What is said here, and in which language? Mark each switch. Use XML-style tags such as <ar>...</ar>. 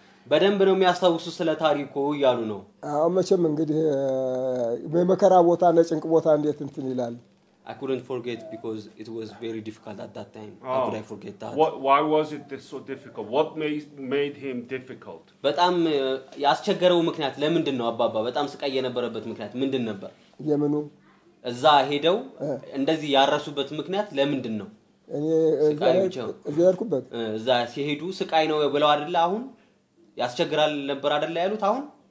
<am>በደንብ ነው የሚያስታውሱ ስለ ታሪኩ ያሉ ነው። መቼም እንግዲህ በመከራ ቦታ ለጭንቅ ቦታ እንዴት እንትን ይላል።</am> <en>I couldn't forget because it was very difficult at that time. How could I forget that? Why was it so difficult? What made him difficult?</en> <am>በጣም ያስቸገረው ምክንያት ለምንድን ነው አባባ? በጣም ስቃይ የነበረበት ምክንያት ምንድን ነበር? የምኑ እዛ ሄደው እንደዚህ ያረሱበት ምክንያት ለምንድን ነው? እኔ እዛርኩበት እዛ ሲሄዱ ስቃይ ነው ብለው አይደል አሁን ያስቸግራል ነበር አይደል ያሉት አሁን</am>